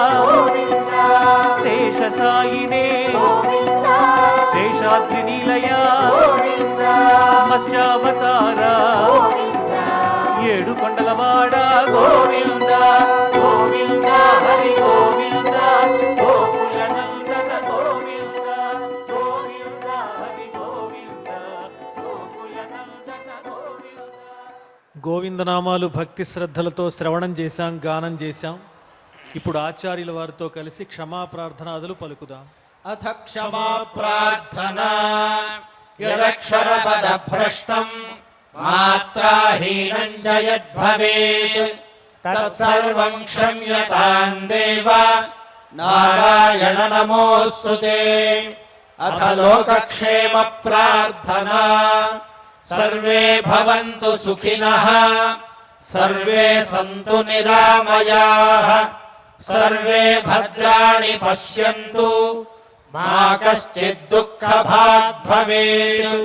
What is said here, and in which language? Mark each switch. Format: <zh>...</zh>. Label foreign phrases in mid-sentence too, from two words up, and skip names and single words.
<te>శేష సాయినే శేషాద్రి నిలయ మత్స్యావతార ఏడు కొండలవాడ గోవింద గోవింద హరి గోవింద గోకుల నందన గోవింద గోవింద హరి గోవింద గోకుల నందన గోవింద. గోవిందనామాలు భక్తి శ్రద్ధలతో శ్రవణం చేశాం, గానం చేశాం. ఇప్పుడు ఆచార్యుల వారితో కలిసి క్షమా ప్రార్థనాదులు పలుకుదాం.</te> <sa>అథ क्षमा प्रार्थना यदक्षरपदभ्रष्टं मात्राहीनं च यद्भवेत् तत्सर्वं क्षम्यतां देव नारायण नमोऽस्तु ते. अथ लोकक्षेम प्रार्थना सर्वे भवन्तु सुखिनः सर्वे सन्तु निरामयाः सर्वे भद्राणि पश्यन्तु मा कश्चित् दुःखभाग् भवेत्.</sa>